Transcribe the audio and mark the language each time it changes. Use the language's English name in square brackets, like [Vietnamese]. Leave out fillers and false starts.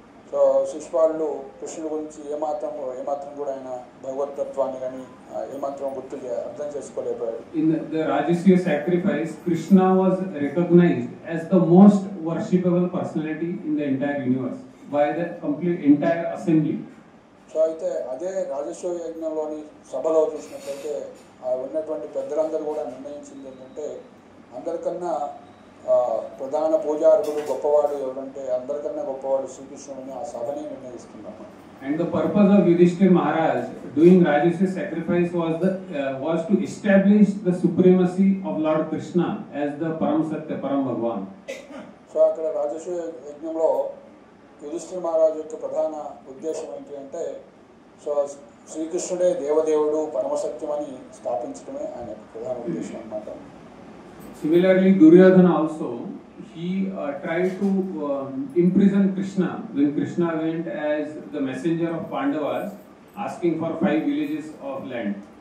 [Telugu] So శిశుపాలుడు కృష్ణుడి గురించి ఏమాత్రం కూడా ఆయన భగవతత్వాన్ని కానీ ఏమాత్రం అర్థం చేసుకోలేకపోయాడు. [English] In the Rajasuya sacrifice, Krishna was recognized as the most worshipable personality in the entire universe by the complete entire assembly. [Telugu] So అయితే అదే రాజసూయ యజ్ఞంలోని సభలో చూసినట్లయితే ఉన్నటువంటి పెద్దలందరూ కూడా నిర్ణయించింది ఏంటంటే, అందరికన్నా ప్రధాన పూజారుడు గొప్పవాడు ఎవరంటే అందరికన్నా గొప్పవాడు శ్రీకృష్ణుడిని ఆ సభని నిర్ణయిస్తున్నాం. [English] And the purpose of Yudhishthir Maharaj doing Rajasuya sacrifice was to establish the supremacy of Lord Krishna as the Param Satya, Param Bhagwan. [Telugu] So అక్కడ రాజసూయ యజ్ఞంలో యుధిష్ఠిర మహారాజు యొక్క ప్రధాన ఉద్దేశం ఏంటి అంటే, సో శ్రీకృష్ణుడే దేవదేవుడు పరమసత్యం అని స్థాపించడమే ఆయన ప్రధాన ఉద్దేశం అన్నమాట. [English] Similarly, Duryodhana also, he tried to imprison Krishna when Krishna went as the messenger of Pandavas asking for 5 villages of land.